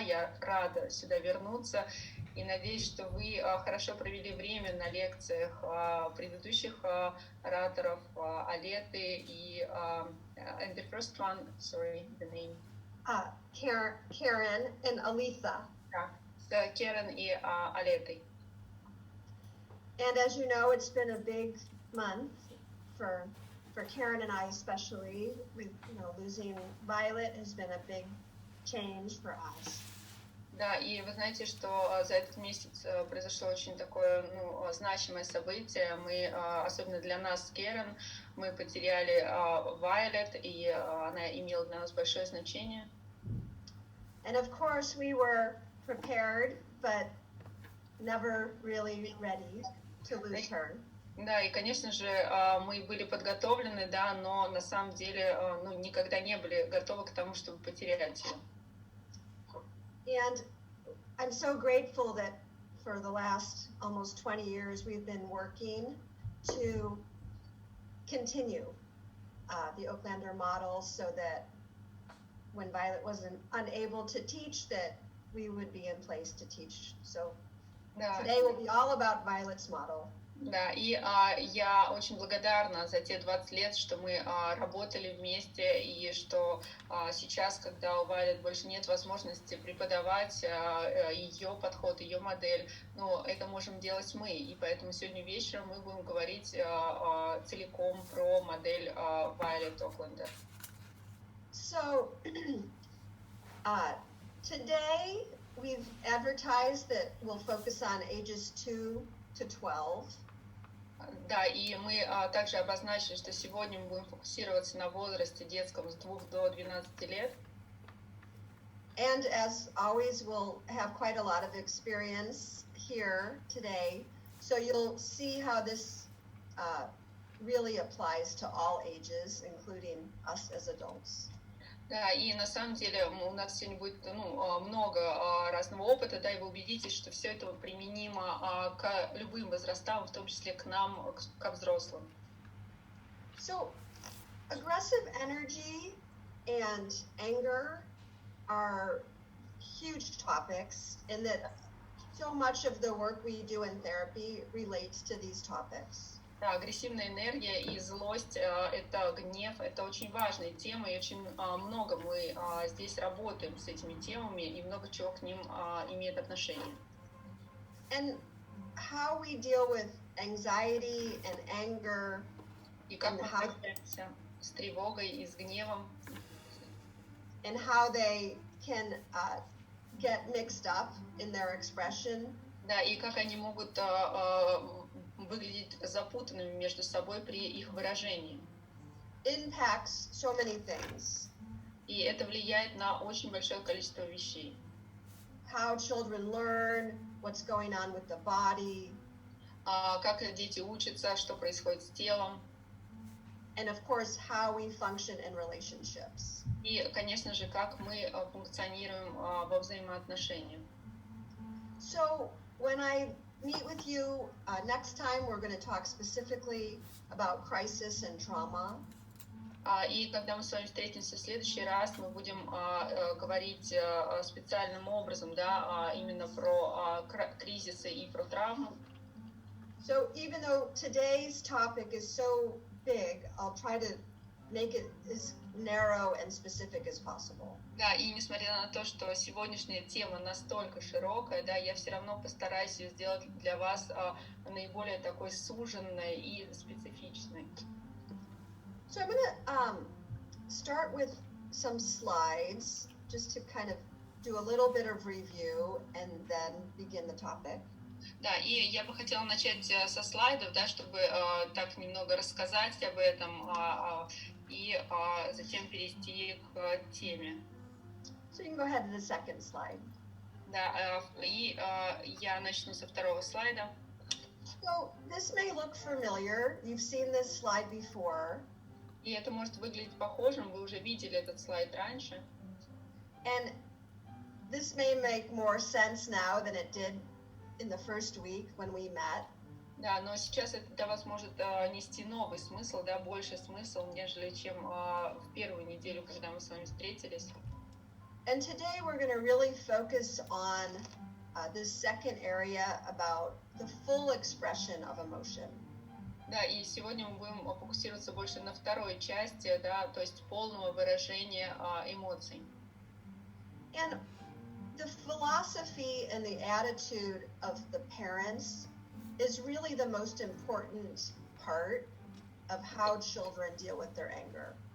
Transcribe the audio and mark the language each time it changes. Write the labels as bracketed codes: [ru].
[ru] Я рада сюда вернуться и надеюсь, что вы хорошо провели время на лекциях предыдущих ораторов Алеты и [en] and the first one, sorry, the name. Karen and Aletha. [ru] Да, Karen и Алетой. [en] And as you know, it's been a big month for Karen and I especially. With losing Violet has been a big change for us. [ru] Да, и вы знаете, что за этот месяц произошло очень такое значимое событие. Мы, особенно для нас с Керен, мы потеряли Violet, и она имела для нас большое значение. [en] And of course we were prepared, but never really ready to lose her. [ru] Да, и, конечно же, мы были подготовлены, да, но на самом деле никогда не были готовы к тому, чтобы потерять ее. [en] And I'm so grateful that for the last almost 20 years we've been working to continue the Oaklander model so that when Violet wasn't unable to teach, that we would be in place to teach. So today will be all about Violet's model. [ru] Да, и я очень благодарна за те 20 лет, что мы работали вместе, и что сейчас, когда у Вайлет больше нет возможности преподавать ее подход, ее модель, это можем делать мы. И поэтому сегодня вечером мы будем говорить целиком про модель Violet Oaklander. [en] So, today we've advertised that we'll focus on ages 2 to 12. [ru] Да, и мы также обозначили, что сегодня мы будем фокусироваться на возрасте детском с 2 до 12 лет. [en] And as always, we'll have quite a lot of experience here today, so you'll see how this really applies to all ages, including us as adults. [ru] Да, и на самом деле у нас сегодня будет много разного опыта, да, и вы убедитесь, что все это применимо к любым возрастам, в том числе к нам, к взрослым. [en] So, aggressive energy and anger are huge topics, and that so much of the work we do in therapy relates to these topics. [ru] Да, агрессивная энергия и злость, это гнев, это очень важные темы, и очень много мы здесь работаем с этими темами, и много чего к ним имеет отношение. [en] And how we deal with anxiety and anger, [ru] и как мы справляемся с тревогой и с гневом, [en] and how they can get mixed up in their expression. [ru] Да, и как они могут выглядеть запутанными между собой при их выражении. [en] Impacts so many things. [ru] И это влияет на очень большое количество вещей. [en] How children learn, what's going on with the body. [ru] Как дети учатся, что происходит с телом. [en] And of course, how we function in relationships. [ru] И, конечно же, как мы функционируем во взаимоотношениях. [en] So, when I meet with you next time, we're going to talk specifically about crisis and trauma. [ru] И когда мы с вами встретимся в следующий раз, мы будем говорить специальным образом, да, именно про кризисы и про травму. [en] So even though today's topic is so big, I'll try to make it as narrow and specific as possible. [ru] Да, и несмотря на то, что сегодняшняя тема настолько широкая, да, я все равно постараюсь ее сделать для вас наиболее такой суженной и специфичной. [en] So I'm going to start with some slides just to kind of do a little bit of review and then begin the topic. [ru] Да, и я бы хотела начать со слайдов, да, чтобы так немного рассказать об этом и затем перейти к теме. [en] So you can go ahead to the second slide. [ru] Да, и я начну со второго слайда. [en] So this may look familiar. You've seen this slide before. [ru] И это может выглядеть похожим, вы уже видели этот слайд раньше. [en] And this may make more sense now than it did in the first week when we met. [ru] Да, но сейчас это для вас может нести новый смысл, да, больше смысл, нежели чем в первую неделю, когда мы с вами встретились. [en] And today we're going to really focus on this second area about the full expression of emotion. [ru] Да, и сегодня мы будем фокусироваться больше на второй части, да, то есть полного выражения эмоций. [en] And the philosophy and the attitude of the parents is really the most important part of how children deal with their anger.